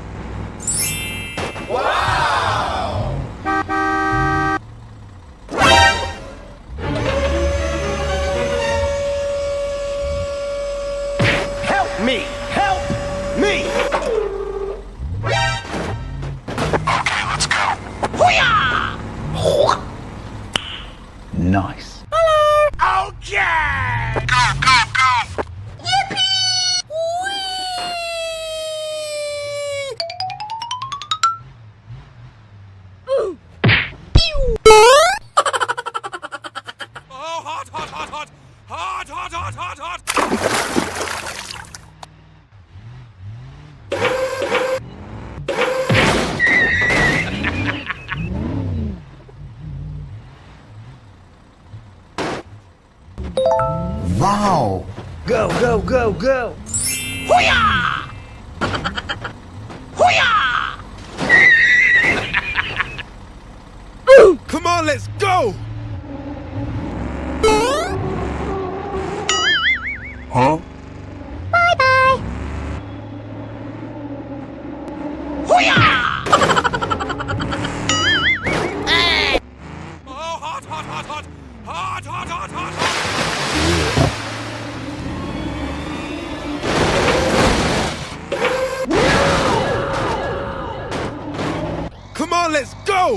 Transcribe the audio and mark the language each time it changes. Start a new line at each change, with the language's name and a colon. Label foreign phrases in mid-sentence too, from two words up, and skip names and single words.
English: Wow! Help me! Help me! Okay, let's go. Nice. Okay! Go, go, go! Oh, hot, hot, hot, hot! Hot, hot, hot, hot, hot! Wow. Go, go, go, go! Come on, let's go! Huh? Oh, hot, hot, hot, hot! Hot, hot, hot, hot, hot! Come on, let's go!